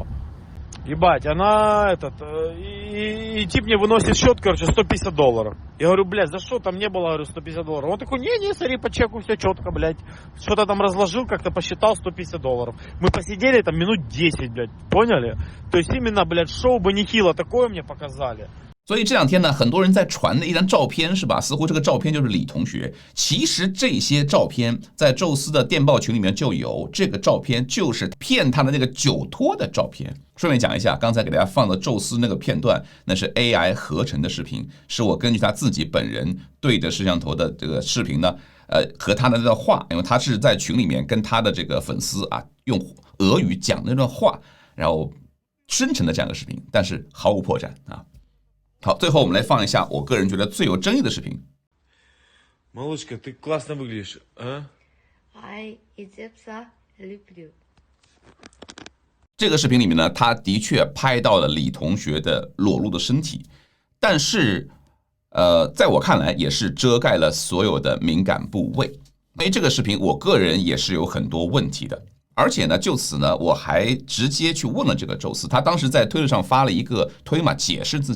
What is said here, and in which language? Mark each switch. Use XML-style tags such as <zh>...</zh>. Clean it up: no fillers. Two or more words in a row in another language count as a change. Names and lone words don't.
<ru>Ебать, она и тип мне выносит счет, короче, $150. Я говорю, блядь, за что там не было, говорю, $150. Он такой, не, смотри, по чеку все четко, блядь. Что-то там разложил, как-то посчитал $150. Мы посидели там минут 10, блядь, поняли? То есть именно, блядь, шоу бы нехило такое мне показали.</ru> <zh>所以这两天呢，很多人在传的一张照片是吧？似乎这个照片就是李同学。其实这些照片在宙斯的电报群里面就有，这个照片就是骗他的那个酒托的照片。顺便讲一下，刚才给大家放的宙斯那个片段，那是 AI 合成的视频，是我根据他自己本人对着摄像头的这个视频呢，和他的那段话，因为他是在群里面跟他的这个粉丝啊，用俄语讲那段话，然后生成的这样的视频，但是毫无破绽啊。好，最后我们来放一下我个人觉得最有争议的视频。</zh> <ru>Малышка, ты классно выглядишь, а? Ай, идепса, люблю.</ru> <zh>这个视频里面呢，他的确拍到了李同学的裸露的身体，但是，在我看来也是遮盖了所有的敏感部位。因为这个视频，我个人也是有很多问题的。而且呢，就此呢，我还直接去问了这个宙斯，他当时在推特上发了一个推嘛，解释自己。</zh>